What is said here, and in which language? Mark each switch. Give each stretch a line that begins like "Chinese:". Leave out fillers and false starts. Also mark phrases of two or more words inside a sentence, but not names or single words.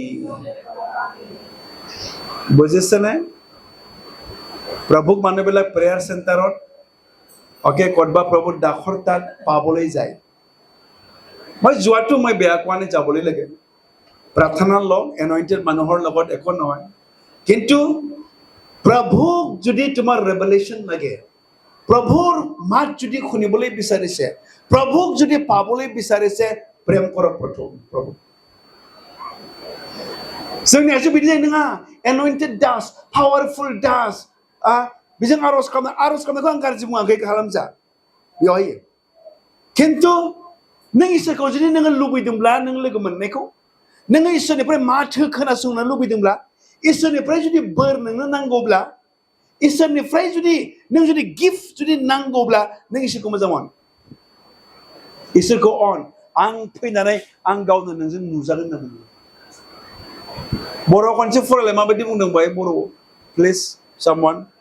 Assamese: বুজিছেনে প্ৰভুক মানুহবিলাক
English: prayer center
Assamese: ওকে কতবা প্ৰভুৰ দাসৰ তাত পাবলৈ যায় মই যোৱাটো মই বেয়া কোৱা নাই যাবলৈ লাগে প্ৰাৰ্থনাৰ লগ এনইণ্টেড মানুহৰ লগত একো নহয় কিন্তু প্ৰভুক যদি তোমাৰ ৰেভেলেশ্যন লাগে প্ৰভুৰ মাত যদি শুনিবলৈ বিচাৰিছে প্ৰভুক যদি পাবলৈ বিচাৰিছে প্ৰেম কৰক প্ৰভু
Bodo: जोंनि आइजो बिदि जायो नङा एन'इन्टेड दास पावारफुल दास बेजों आर'ज खालामनायखौ आं गाज्रि बुङाखै खालामजा बेवहाय खिन्थु नों इसोरखौ जुदि नोङो लुबैदोंब्ला नों लोगो मोननायखौ नोङो इसोरनिफ्राय माथो खोनासंनो लुबैदोंब्ला इसोरनिफ्राय जुदि बोर नोंनो नांगौब्ला इसोरनिफ्राय जुदि नों जुदि गिफ्ट जुदि नांगौब्ला नों इसोरखौ मोजां अन इसोरखौ अन आं फैनानै आं गावनो नोंजों नुजागोन होनना बुङो बर' खनसे फरायलाय माबायदि बुंदों बाय बर'
English: please someone